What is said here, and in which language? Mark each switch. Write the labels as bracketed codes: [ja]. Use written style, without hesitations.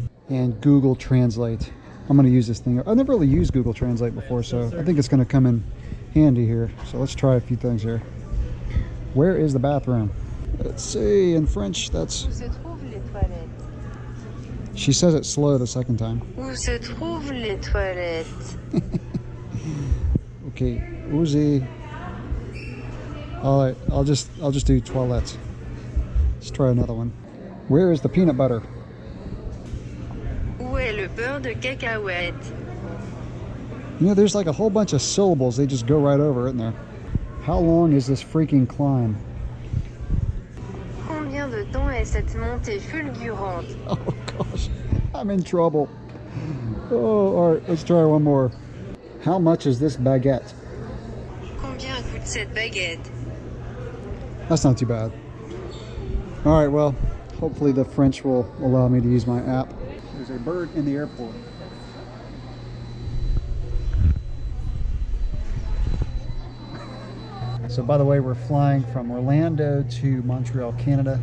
[en] And Google Translate. I'm going to use this thing. I've never really used Google Translate before, so I think it's going to come in handy here. So let's try a few things here. Where is the bathroom? Let's see, in French, that's... [fr] Où se trouvent les toilettes? [en] She says it slow the second time. [fr] Où se trouvent les toilettes? [en] Okay, Uzi. All right, I'll just do toilettes. Let's try another one. Where is the peanut butter? [fr] Où est le beurre de cacahuète? [en] You know, there's like a whole bunch of syllables they just go right over, isn't there? How long is this freaking climb? [fr] Combien de temps est cette montée fulgurante? [en] Oh gosh, I'm in trouble. Oh, all right, let's try one more. How much is this baguette? [fr] Combien coûte cette baguette? [en] That's not too bad. All right, well, hopefully the French will allow me to use my app. There's a bird in the airport. So by the way, we're flying from Orlando to Montreal, Canada.